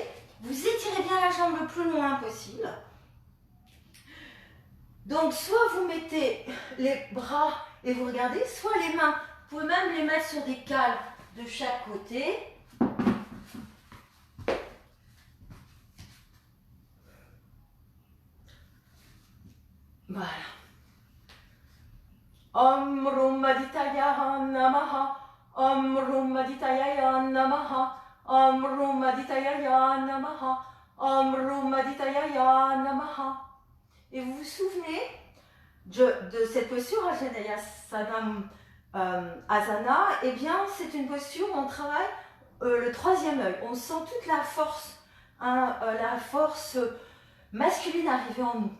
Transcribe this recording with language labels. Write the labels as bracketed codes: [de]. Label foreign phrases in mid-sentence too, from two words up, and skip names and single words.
[fr] Vous étirez bien la jambe le plus loin possible. Donc, soit vous mettez les bras et vous regardez, soit les mains. Vous pouvez même les mettre sur des cales de chaque côté. Voilà. [sa] Om Rum Aditaya Namaha. Om Rum Aditaya Namaha. Om Rum Aditaya Namaha. Om Rum Aditaya Namaha. [fr] Et vous vous souvenez de cette posture Anjaneyasana Asana? Eh bien, c'est une posture où on travaille le troisième œil. On sent toute la force masculine arriver en nous.